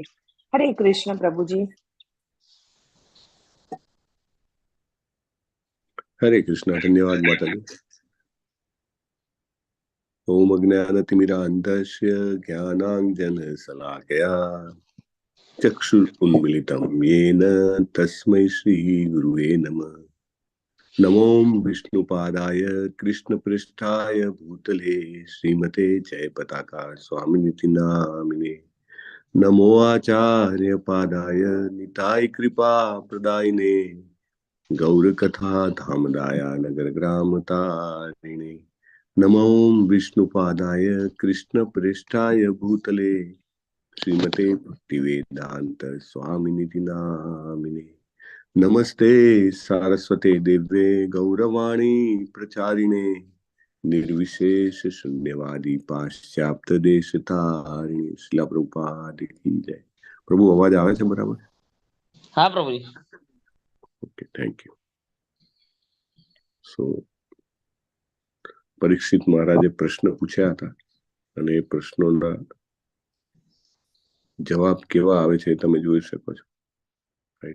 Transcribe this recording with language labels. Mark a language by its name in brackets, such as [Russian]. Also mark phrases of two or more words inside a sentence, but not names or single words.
[Gujarati] હરે કૃષ્ણ પ્રભુજી. હરે કૃષ્ણ. ધન્યવાદ માતાજી. [Sanskrit] ઓમ અજ્ઞાનતિમિરાંધસ્ય જ્ઞાનાંજન શલાકયા ચક્ષુરુન્મિલિतं येन तस्मै श्री गुरुवे नमः. नमो विष्णुपादाय कृष्णपृष्ठाय भूतले श्रीमते जयपताका स्वामिनिति नामिने. नमो आचार्य पादाय निताय कृपा प्रदायिने गौरकथा धामदाया नगर ग्राम तारिणे. नमो विष्णुपादाय कृष्णपृष्ठाय भूतले श्रीमते भक्तिवेदांत स्वामिनिति नामिने. नमस्ते सारस्वते देव्ये गौरवाणी प्रचारिणे निर्विशेष शून्यवादी पाश्चात्य देश तारिणी शिला प्रभुपाद की जय। [Gujarati] પ્રભુ અવાજ આવે છે બરાબર? હા પ્રભુજી। [English] Okay, thank you. [Gujarati] સો પરીક્ષિત મહારાજે પ્રશ્ન પૂછ્યા હતા અને એ પ્રશ્નોના જવાબ કેવા આવે છે તમે જોઈ શકો છો, રાઈટ?